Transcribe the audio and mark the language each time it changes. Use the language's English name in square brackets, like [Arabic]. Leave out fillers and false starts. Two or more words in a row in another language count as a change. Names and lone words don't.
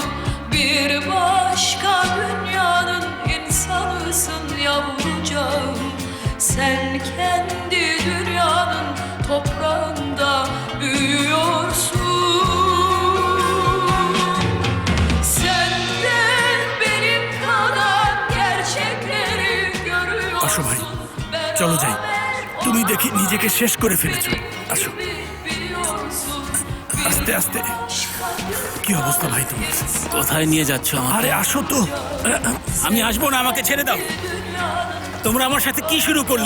[Turkish] Bir başka dünyanın insanısın yavrucağım. Sen kendi dünyanın toprağında büyüyorsun. Sen de benim kadar gerçekleri görüyorsun. [Bangla] আসো ভাই, চলো যাই। তুমি দেখি নিজেকে শেষ করে ফেলেছো। আসো, আস্তে আস্তে। কি অবস্থা ভাই তোমার? কোথায় নিয়ে যাচ্ছ আমাকে? আরে আসো তো। আমি আসবো না, আমাকে ছেড়ে দাও। তোমরা আমার সাথে কি শুরু করলে?